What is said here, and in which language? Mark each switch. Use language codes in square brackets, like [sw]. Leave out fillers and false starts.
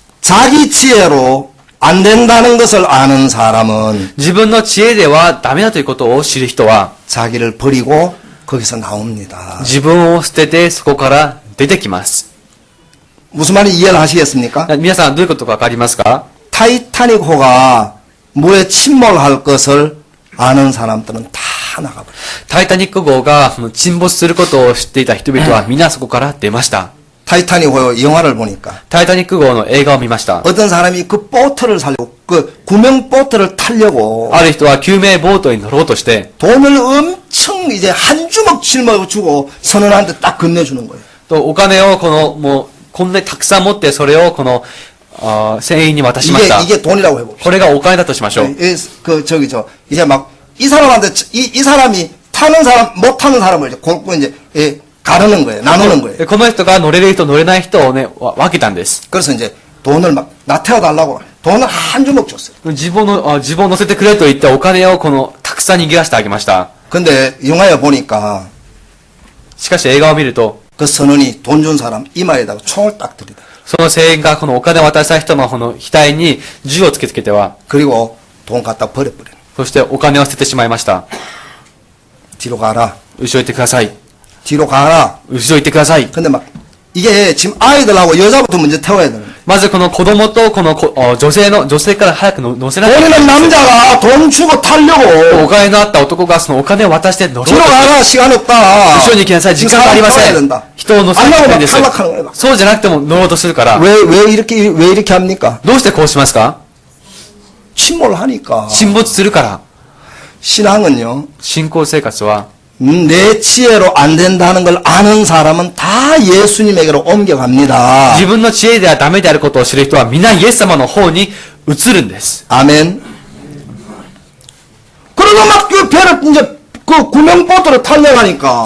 [ko] 자기 지혜로 안 된다는 것을 아는 사람은 [ja] 自分の知恵ではダメだということを知る人は、 [ko] 자기를 버리고 거기서 나옵니다. [ja] 自分を捨ててそこから出てきます。 [ko] 무슨 말인지 이해를 하시겠습니까? [ja] 皆さんどういうことかわかりますか？ [ko] 타이타닉호가 물에 침몰할 것을 아는 사람들은 다 나가버려요. [ja] タイタニック号が沈没することを知っていた人々は皆そこから出ました。 [ko] 타이타닉호 영화를 보니까 [ja] タイタニック号の映画を見ました。 [ko] 어떤 사람이 그 보트를 살려고 그 구명 보트를 타려고 [ja] ある人は救命ボートに乗ろうとして、 [ko] 돈을 엄청 이제 한 주먹 짊어주고 선원한테 딱 건네주는 거예요. [ja] お金をこんなにたくさん持ってそれを船員に渡しました。 [ko] 이게 돈이라고 해봅시다. [ja] これがお金だとしましょう。 [ko] 이제 막 이 사람한테 이 사람이 타는 사람 못 타는 사람을 이제 골고 이제 가르는 거예요. 나누는 거예요. [ja] この人が乗れる人乗れない人をね、分けたんです。 [ko] 그래서 이제 돈을 막 나태워 달라고 돈을 한 주먹 줬어요. [ja] 自分を乗せてくれと言ってお金をたくさん握らせてあげました。 [ko] 근데 영화에 보니까 [ja] しかし映画を見ると、 [ko] 그 선원이 돈 준 사람 이마에다가 총을 딱 들이대. [ja] その船員がこのお金を渡した人の額に銃を突きつけては、 [ko] 그리고 돈 갖다 버려버려. [ja] そしてお金を捨ててしまいました。 [ko] 뒤로 가라. [ja] 後ろ行ってください。 [ko] 뒤로 가라. [ja] 後ろ行ってください。 [ko] 근데 막 이게 지금 아이들하고 여자부터 먼저 태워야 되는 거예요. [ja] まずこの子供とこの女性から早く乗せなきゃいけない [ko] 본인은 남자가 돈 주고 타려고 [ja] お金のあった男がそのお金を渡して乗ろうと [ko] 뒤로 가라. 시간 없다. [ja] 後ろに行きなさい。時間がありませ [ko] 태워야 [ja] ん [ko] 된다. 。 [ja] 人を乗せなきゃいけないんです [ko] 안 나오면 탈락하는 거예요. [ja] そうじゃなくても乗ろうとするから。 [ko] 왜 이렇게 합니까? [ja] どうしてこうしますか [ko] 침몰하니까. [ja] 沈没するから。 [ko] 신앙은요. [ja] 信仰生活は、 [ko] 내 지혜로 안 된다는 걸 아는 사람은 다 예수님에게로 옮겨갑니다. [ja] 自分の知恵ではダメであることを知る人は皆イエス様の方に移るんです。 [ko] 아멘. 그러고 막 그 배를 이제 그 구명보트로 탈려가니까